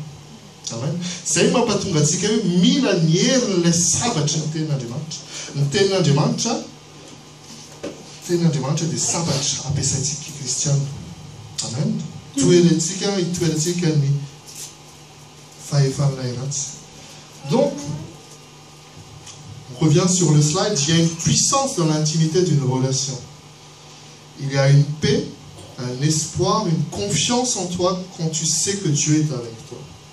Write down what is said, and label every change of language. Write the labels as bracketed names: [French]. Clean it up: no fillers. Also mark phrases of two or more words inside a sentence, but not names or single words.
[Malagasy] Amen. Izay mampatonga antsika hoe mila ny herin'ilay sabatry ny tenin'Andriamanitra. Ny tenin'Andriamanitra dia sabatra ampiasaintsika kristiana. Amen. Hitoerantsika ny [French] Donc, on revient sur le slide, il y a une puissance dans l'intimité d'une relation. Il y a une paix, un espoir, une confiance en toi quand tu sais que Dieu est avec toi.